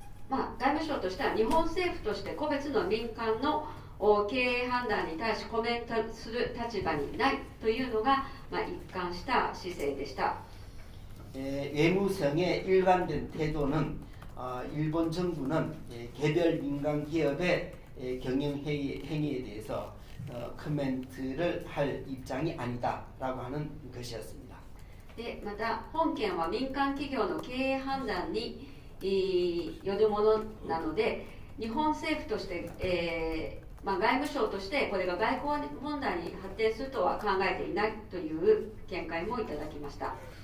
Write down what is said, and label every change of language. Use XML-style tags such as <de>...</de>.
<ja>外務省としては日本政府として個別の民間の経営判断に対しコメントする立場にないというのが、一貫した姿勢でした。</ja> <ko>외무성의 일관된 태도는 일본 정부는 개별 민간 기업의 경영 행위에 대해서 코멘트를 할 입장이 아니다라고 하는 것이었습니다.</ko> <ja>でまた本件は民間企業の経営判断によるものなので、日本政府として、外務省としてこれが外交問題に発展するとは考えていないという見解もいただきました。</ja>